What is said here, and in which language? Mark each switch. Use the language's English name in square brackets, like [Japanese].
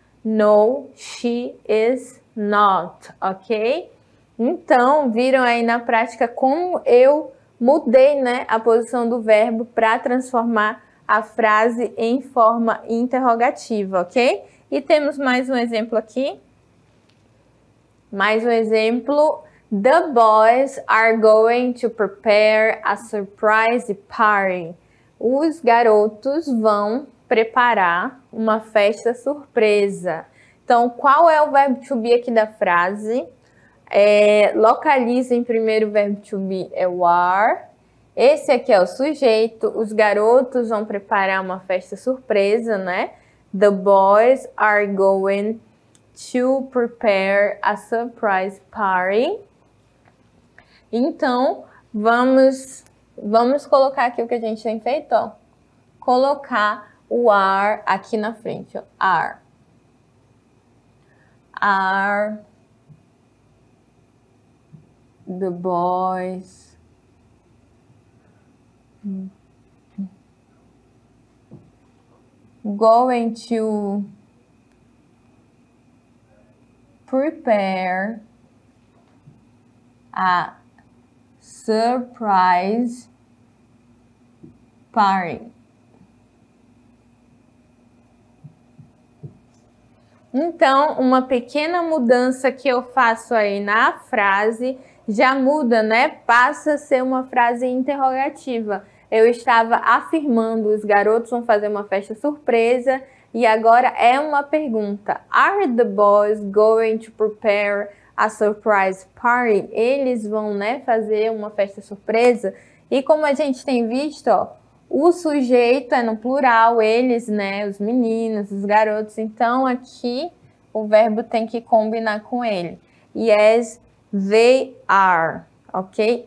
[English] No, she is not, ok? [Portuguese] Então, viram aí na prática como eu mudei, né, a posição do verbo para transformar a frase em forma interrogativa, ok? E temos mais um exemplo aqui. Mais um exemplo. [English] The boys are going to prepare a surprise party. [Portuguese] Os garotos vão preparar uma festa surpresa. Então, qual é o verbo to be aqui da frase? Localiza em primeiro o verbo to be é o are. Esse aqui é o sujeito. Os garotos vão preparar uma festa surpresa, né? [English] The boys are going to prepare a surprise party. [Portuguese] Então, vamos colocar aqui o que a gente tem feito, ó. Colocar o are aqui na frente, ó. Are. [English] Are the boys going to prepare a surprise party? [Portuguese] Então, uma pequena mudança que eu faço aí na frase já muda, né? Passa a ser uma frase interrogativa. Eu estava afirmando, os garotos vão fazer uma festa surpresa, e agora é uma pergunta. [English] Are the boys going to prepare a surprise party? [Portuguese] Eles vão, né, fazer uma festa surpresa? E como a gente tem visto, ó, o sujeito é no plural, eles, né, os meninos, os garotos. Então, aqui o verbo tem que combinar com ele. [English] Yes, they are, ok?